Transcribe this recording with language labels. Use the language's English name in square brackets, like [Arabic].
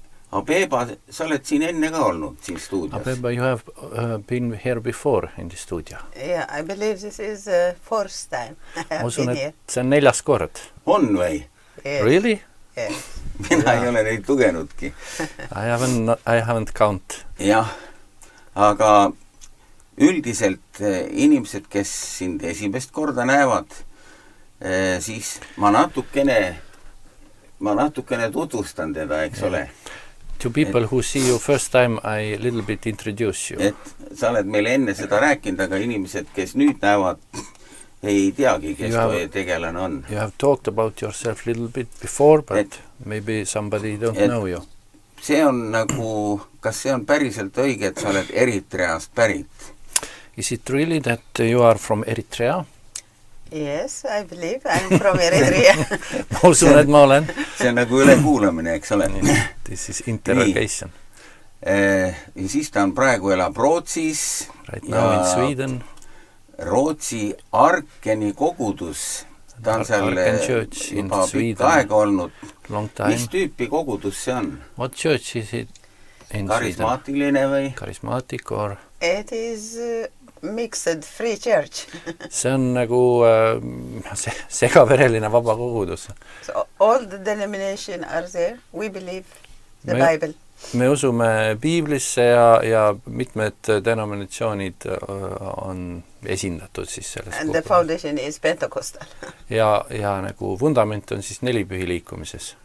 [Estonian] Abeba, sa oled siin enne ka olnud siin stuudios. [English] Abeba, you have been here before in the studio. Yeah, I believe this is fourth time. [Estonian] Usun, et see on 4. kord. On või? [English] Yes. Really? Yes. [Estonian] Mina ei ole neid lugenudki. [English] I haven't count. [Estonian] Jah, aga üldiselt inimesed, kes sind esimest korda näevad, siis ma natukene tutvustan teda, eks ole. [English] To people who see you first time, I little bit introduce you. [Estonian] Et sa oled meile enne seda rääkinud, aga inimesed, kes nüüd näevad, ei teagi, kes toi tegelane on. [English] You have talked about yourself little bit before, but maybe somebody don't know you. [Estonian] See on nagu, kas see on päriselt õige, et sa oled Eritreast pärit? [English] Is it really that you are from Eritrea? Yes, I believe I'm from Eritrea. [Estonian] Ma usun, et ma olen. See on nagu ülekuulamine, eks ole. [English] This is interrogation. [Estonian] Ja siis ta on praegu elab Rootsis. [English] Right now in Sweden. [Estonian] Rootsi Arkeni kogudus. Ta on seal juba pikka aega olnud. [English] Long time. [Estonian] Mis tüüpi kogudus see on? [English] What church is it in [Estonian] Karismaatiline või? [English] Charismatic or? It is mixed free church. [Estonian] See on nagu segavereline vaba kogudus. [English] So all the denominations are there. We believe the Bible. [Estonian] Me usume Biiblisse ja mitmed denominatsioonid on esindatud siis selles [English] And the foundation is Pentecostal. [Estonian] Ja nagu vundament on siis nelipühi liikumises.